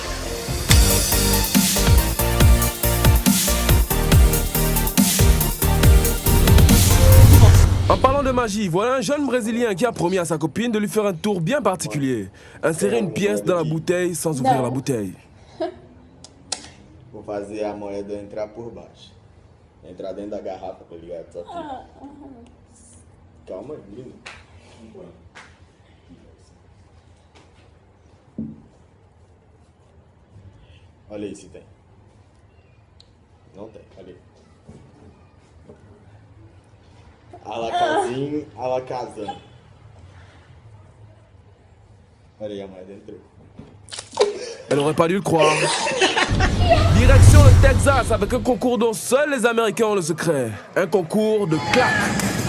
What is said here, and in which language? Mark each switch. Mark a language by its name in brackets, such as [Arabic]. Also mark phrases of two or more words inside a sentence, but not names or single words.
[French] En parlant de magie, voilà un jeune Brésilien qui a promis à sa copine de lui faire un tour bien particulier. Insérer une pièce dans la bouteille sans ouvrir la bouteille. [Portuguese] Vou fazer a moeda entrar por baixo. Entrar dentro da garrafa, tá ligado? Só que... Calma aí, menino. Olha aí se tem. Não tem, olha aí. Alacazinho, alacazão. Olha aí, a moeda entrou. [French] Elle aurait pas dû le croire. Direction le Texas avec un concours dont seuls les Américains ont le secret. Un concours de claques.